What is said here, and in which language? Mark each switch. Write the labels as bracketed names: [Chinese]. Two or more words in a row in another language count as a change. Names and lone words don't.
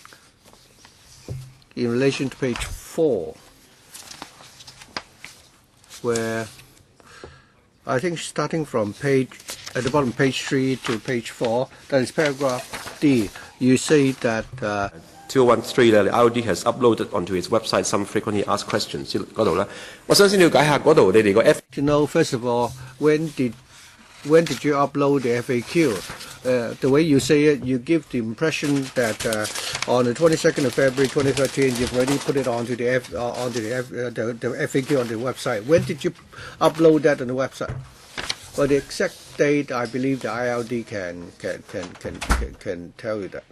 [English] In relation to page 4, where I think starting from at the bottom, page 3 to page 4, that is paragraph D, you say that 2013 咧 ，IOD has uploaded onto its website some frequently asked questions [Cantonese] 嗰度咧，我想先了解下嗰度你哋個 F。 [English] To know first of all, when did you upload the FAQ? The way you say it, you give the impression that on the 22nd of February 2013, you've already put it onto the FAQ on the website. When did you upload that on the website? Well, the exact date, I believe the ILD can tell you that.